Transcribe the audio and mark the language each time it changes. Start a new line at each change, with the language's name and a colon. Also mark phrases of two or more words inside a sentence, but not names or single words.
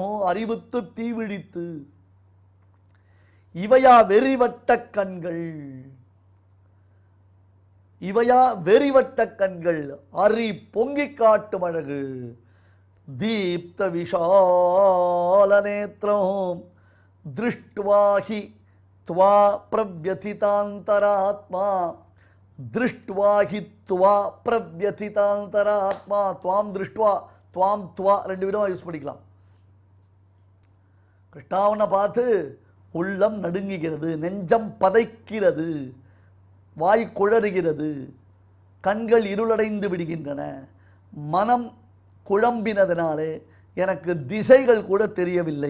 Tamil: அறிவுத்து தீவிழித்து இவையா வெறிவட்ட கண்கள், இவையா வெறிவட்ட கண்கள், அறி பொங்கி காட்டும் அழகு.
Sanskrit: दीप्त विशाल नेत्रम् दृष्ट्वाहि त्वा प्रव्यथितान्तरात्मा दृष्ट्वाहि त्वा प्रव्यथितान्तरात्मा. त्वाम दृष्ट्वा त्वाम त्वा
Tamil: ரெண்டு விதமாக யூஸ் பண்ணிக்கலாம். கிருஷ்ணாவனை பார்த்து உள்ளம் நடுங்குகிறது, நெஞ்சம் பதைக்கிறது, வாய் குழறுகிறது, கண்கள் இருளடைந்து விடுகின்றன, மனம் குழம்பினதினாலே எனக்கு திசைகள் கூட தெரியவில்லை.